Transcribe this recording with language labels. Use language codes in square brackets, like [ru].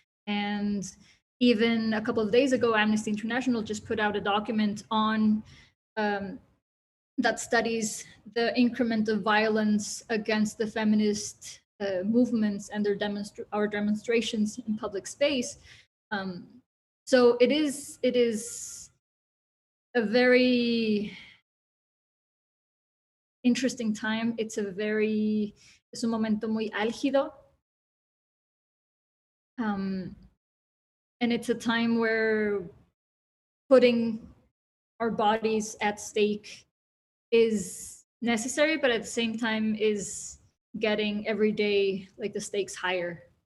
[en] And even a couple of days ago, Amnesty International just put out a document on that studies the increment of violence against the feminist movements and their our demonstrations in public space. So it is a very interesting time. [es] Es un momento muy álgido. [en] And it's a time where putting our bodies at stake is necessary, but at the same time is getting every day like the stakes higher.